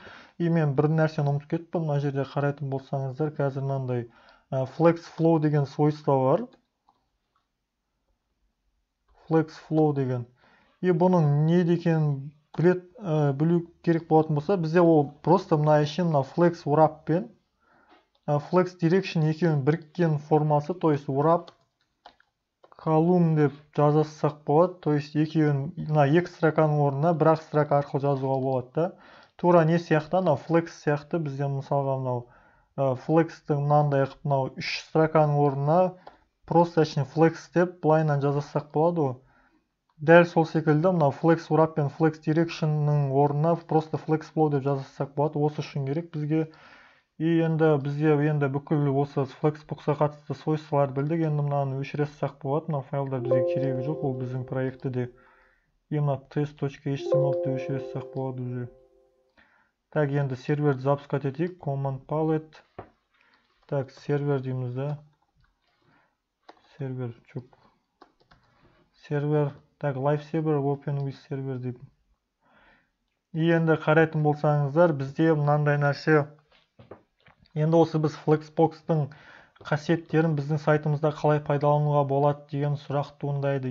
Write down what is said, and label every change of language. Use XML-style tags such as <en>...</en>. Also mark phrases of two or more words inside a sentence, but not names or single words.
<kk>И мен бір нәрсені ұмытып кеттім. Мына жерде қарайтын болсаңыздар, қазір мынандай FlexFlow деген свойство бар. FlexFlow деген. И бұның не екенін білу керек болатын болса, бізде ол просто мына ішін</kk> <en>flex wrap</en> <kk>пен</kk> <en>flex direction</en> <kk>екеуінің біріккен формасы,</kk> <ru>то есть</ru> <en>wrap column</en> <kk>деп жазсақ болады.</kk> <ru>То есть</ru> <kk>екеуін мына екі строканың орнына бір-ақ строка арқылы жазуға болады да. Тура не сияқты, flex сияқты бізде мысалға мынау flexті мынандай мынау үш строканың орнына просто flex деп былайынан жазсақ болады ғой. Дәл сол секілді мына</kk> <en>flex wrap</en> <kk>пен</kk> <en>flex direction'ның</en> <kk>орнына просто</kk> <en>flex flow</en> <kk>деп жазсақ болады. Осы үшін керек бізге. И енді бізде бүкіл осы Flexbox'a қатысты свойстволар білдік. Енді мынаны өшірсек болады. Мына файлдар бізге керегі жоқ, ол біздің проектіде. И мына test.html-ді өшірсек болады уже. Так, енді серверді запускать етейік.</kk> <en>Command palette.</en> <kk>Так, сервер дейміз да. Сервер. Так,</kk> <en>LiveSaver Open with Server деп.</en> <kk>И енді қарайтын болсаңыздар, бізде мынандай нәрсе. Енді осы біз Flexbox-тың қасиеттерін біздің сайтымызда қалай пайдалануға болады деген сұрақ туындайды.</kk>